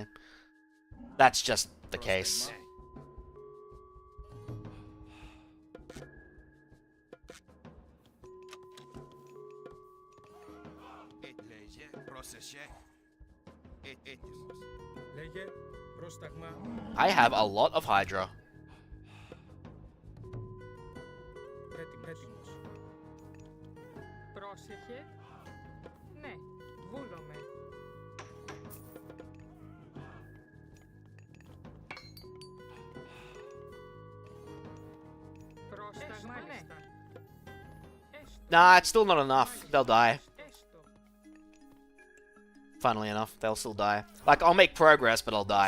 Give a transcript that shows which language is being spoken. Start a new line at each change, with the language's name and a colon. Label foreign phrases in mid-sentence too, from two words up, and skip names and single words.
English: That's just the case. I have a lot of Hydra.
Greek: Πρόσεχε. Ναι, βούλομαι. Πρόσταγμα, ναι.
English: Nah, it's still not enough. They'll die. Funnily enough, they'll still die. Like, I'll make progress, but I'll die.